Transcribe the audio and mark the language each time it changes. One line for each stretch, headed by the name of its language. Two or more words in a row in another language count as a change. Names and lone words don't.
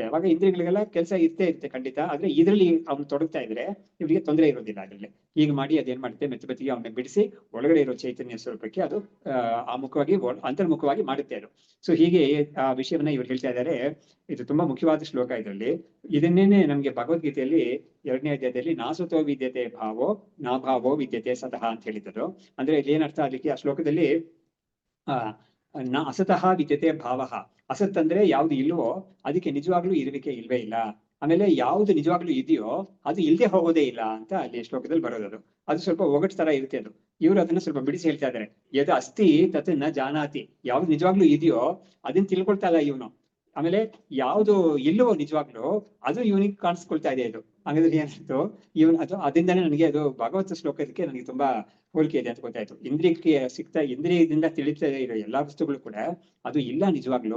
Kannada: ಅವಾಗ ಇಂದ್ರಿಯಗಳಿಗೆಲ್ಲ ಕೆಲಸ ಇರುತ್ತೆ ಖಂಡಿತ. ಆದ್ರೆ ಇದ್ರಲ್ಲಿ ಅವ್ನು ತೊಡಗ್ತಾ ಇದ್ರೆ ಇವ್ರಿಗೆ ತೊಂದರೆ ಇರೋದಿಲ್ಲ. ಅದ್ರಲ್ಲಿ ಹೀಗೆ ಮಾಡಿ ಅದೇನ್ ಮಾಡುತ್ತೆ, ಮೆತ್ತಿಗೆ ಅವನ್ನ ಬಿಡಿಸಿ ಒಳಗಡೆ ಇರೋ ಚೈತನ್ಯ ಸ್ವರೂಪಕ್ಕೆ ಅದು ಮುಖವಾಗಿ ಅಂತರ್ಮುಖವಾಗಿ ಮಾಡುತ್ತೆ ಅದು. ಸೊ ಹೀಗೆ ಆ ವಿಷಯವನ್ನ ಇವ್ರು ಹೇಳ್ತಾ ಇದ್ದಾರೆ. ಇದು ತುಂಬಾ ಮುಖ್ಯವಾದ ಶ್ಲೋಕ. ಇದರಲ್ಲಿ ಇದನ್ನೇನೆ ನಮ್ಗೆ ಭಗವದ್ಗೀತೆಯಲ್ಲಿ 2ನೇ ಅಧ್ಯಾಯದಲ್ಲಿ
Sanskrit: ನಾಸುತೋ ವಿದ್ಯತೆ ಭಾವೋ ನಾಭಾವೋ ವಿದ್ಯತೆ ಸತಃ
Kannada: ಅಂತ ಹೇಳಿದ್ರು. ಅಂದ್ರೆ ಇಲ್ಲಿ ಏನರ್ಥ ಆಗ್ಲಿಕ್ಕೆ, ಆ ಶ್ಲೋಕದಲ್ಲಿ
Sanskrit: ಅಸತಃ ವಿದ್ಯತೆ ಭಾವ.
Kannada: ಅಸತ್ ಅಂದ್ರೆ ಯಾವ್ದು ಇಲ್ವೋ ಅದಕ್ಕೆ ನಿಜವಾಗ್ಲೂ ಇರುವಿಕೆ ಇಲ್ವೇ ಇಲ್ಲ. ಆಮೇಲೆ ಯಾವ್ದು ನಿಜವಾಗ್ಲೂ ಇದೆಯೋ ಅದು ಇಲ್ದೆ ಹೋಗೋದೇ ಇಲ್ಲ ಅಂತ ಅಲ್ಲಿ ಶ್ಲೋಕದಲ್ಲಿ ಬರೋದು. ಅದು ಸ್ವಲ್ಪ ಒಗಟ್ ತರ ಇರುತ್ತೆ ಅದು. ಇವ್ರು ಅದನ್ನ ಸ್ವಲ್ಪ ಬಿಡಿಸಿ ಹೇಳ್ತಾ ಇದಾರೆ.
Sanskrit: ಯದ್ ಅಸ್ತಿ ತತ್ ನ ಜಾನಾತಿ,
Kannada: ಯಾವ್ದು ನಿಜವಾಗ್ಲೂ ಇದೆಯೋ ಅದನ್ನ ತಿಳ್ಕೊಳ್ತಾ ಇಲ್ಲ ಇವನು. ಆಮೇಲೆ ಯಾವ್ದು ಇಲ್ಲವೋ ನಿಜವಾಗ್ಲೂ ಅದು ಇವನಿಗೆ ಕಾಣಿಸ್ಕೊಳ್ತಾ ಇದೆ. ಇದು ಹಾಗಾದ್ರೆ ಏನಾಯ್ತು, ಅದು ಅದರಿಂದಾನೇ ನನಗೆ ಅದು ಭಾಗವತ ಶ್ಲೋಕದಕ್ಕೆ ನನಗೆ ತುಂಬಾ ಹೋಲಿಕೆ ಇದೆ ಅಂತ ಗೊತ್ತಾಯ್ತು. ಇಂದ್ರಿಯದಿಂದ ತಿಳಿತಾ ಇರೋ ಎಲ್ಲಾ ವಸ್ತುಗಳು ಕೂಡ ಅದು ಇಲ್ಲ ನಿಜವಾಗ್ಲು.